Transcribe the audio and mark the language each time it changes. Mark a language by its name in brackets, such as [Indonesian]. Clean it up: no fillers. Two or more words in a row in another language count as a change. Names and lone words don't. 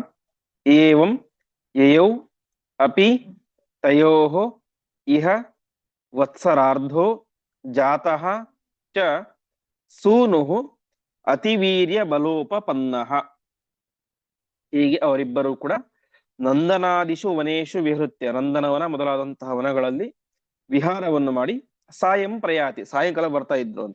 [Sanskrit] ಏವಂ ಯಯೌ ಅಪಿ ತಯೋಃ ಇಹ ವತ್ಸರಾರ್ಧೋ ಜಾತಃ ಚ ಸೂನುಃ ಅತಿವೀರ್ಯ ಬಲೋಪಪನ್ನಃ. [Kannada] ಹೀಗೆ ಅವರಿಬ್ಬರು ಕೂಡ [Sanskrit] ನಂದನಾದಿಷು ವನೇಷು ವಿಹೃತ್ಯ, [Kannada] ನಂದನವನ ಮೊದಲಾದಂತಹ ವನಗಳಲ್ಲಿ ವಿಹಾರವನ್ನು ಮಾಡಿ [Sanskrit] ಸಾಯಂ ಪ್ರಯಾತಿ, [Kannada] ಸಾಯಂಕಾಲ ಬರ್ತಾ ಇದ್ರು ಅಂತ.